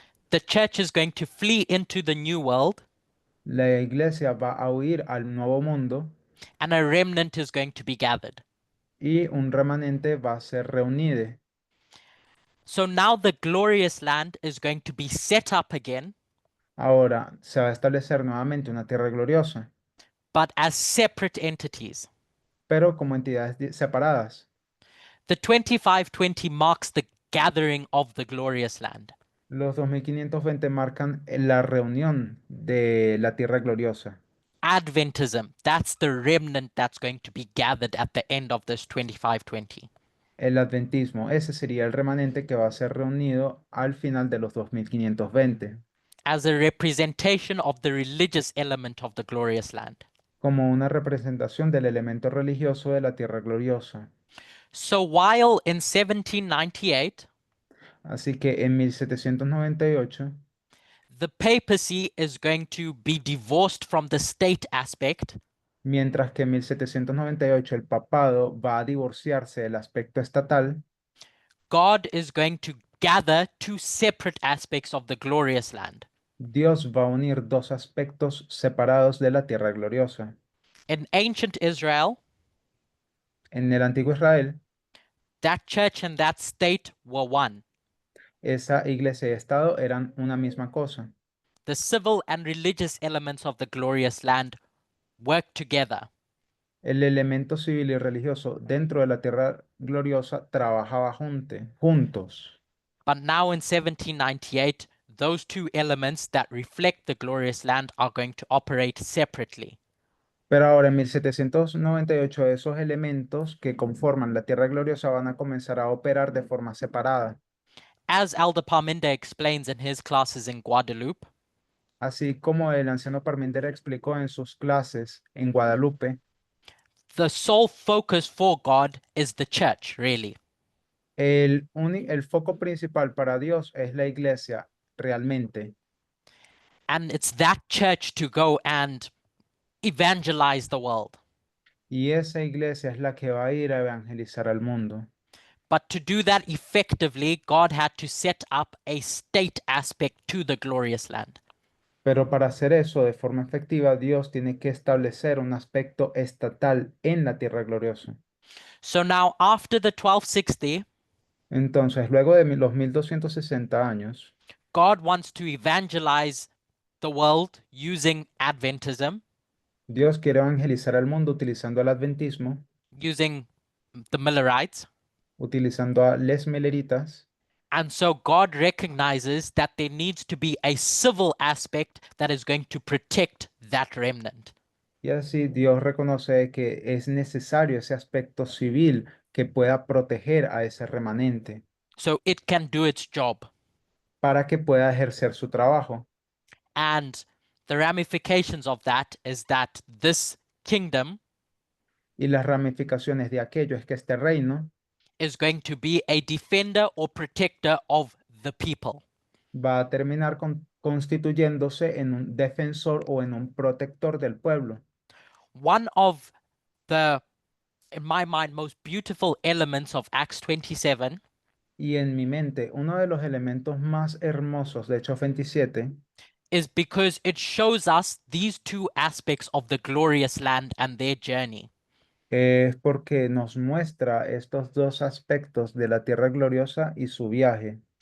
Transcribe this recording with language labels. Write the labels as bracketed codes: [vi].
[en] the church is going to flee into the new world [es] la iglesia va a huir al nuevo mundo [en] and a remnant is going to be gathered. [es] y un remanente va a ser reunido. [en] So now the glorious land is going to be set up again, [es] Ahora se va a establecer nuevamente una tierra gloriosa, [en] but as separate entities. [es] pero como entidades separadas. [en] The 2520 marks the gathering of the glorious land. [es] Los 2520 marcan la reunión de la tierra gloriosa. [en] Adventism, that's the remnant that's going to be gathered at the end of this 2520. [es] El adventismo, ese sería el remanente que va a ser reunido al final de los 2520, [en] As a representation of the religious element of the glorious land. [es] como una representación del elemento religioso de la tierra gloriosa. [en] So while in 1798, [es] Así que en 1798, [en] the papacy is going to be divorced from the state aspect, [es] mientras que en 1798 el papado va a divorciarse del aspecto estatal, [en] God is going to gather two separate aspects of the glorious land. [es] Dios va a unir dos aspectos separados de la tierra gloriosa. [en] In ancient Israel, [es] En el antiguo Israel, [en] that church and that state were one. [es] esa iglesia y estado eran una misma cosa. [en] The civil and religious elements of the glorious land work together. [es] El elemento civil y religioso dentro de la tierra gloriosa trabajaba juntos. [en] But now in 1798, those two elements that reflect the glorious land are going to operate separately. [es] Pero ahora en 1798 esos elementos que conforman la tierra gloriosa van a comenzar a operar de forma separada. [en] As Elder Parminder explains in his classes in Guadeloupe, [es] Así como el anciano Parminder explicó en sus clases en Guadalupe, [en] the sole focus for God is the church, really. [es] el foco principal para Dios es la iglesia, realmente. [en] And it's that church to go and evangelize the world. [es] Y esa iglesia es la que va a ir a evangelizar al mundo. [en] But to do that effectively, God had to set up a state aspect to the glorious land. [es] Pero para hacer eso de forma efectiva, Dios tiene que establecer un aspecto estatal en la tierra gloriosa. [en] So now, after the 1260, [es] Entonces, luego de los 1260 años, [en] God wants to evangelize the world using Adventism, [es] Dios quiere evangelizar al mundo utilizando el adventismo, [en] using the Millerites. [es] utilizando a les Milleritas. [en] And so God recognizes that there needs to be a civil aspect that is going to protect that remnant. [es] Y así Dios reconoce que es necesario ese aspecto civil que pueda proteger a ese remanente [en] So it can do its job. [es] para que pueda ejercer su trabajo. [en] And the ramifications of that is that this kingdom [es] Y las ramificaciones de aquello es que este reino [en] is going to be a defender or protector of the people. [es] va a terminar constituyéndose en un defensor o en un protector del pueblo. [en] One of the in my mind, most beautiful elements of Acts 27 [es] Y en mi mente, uno de los elementos más hermosos de Hechos 27 [en] is because it shows us these two aspects of the glorious land and their journey. [es] es porque nos muestra estos dos aspectos de la tierra gloriosa y su viaje.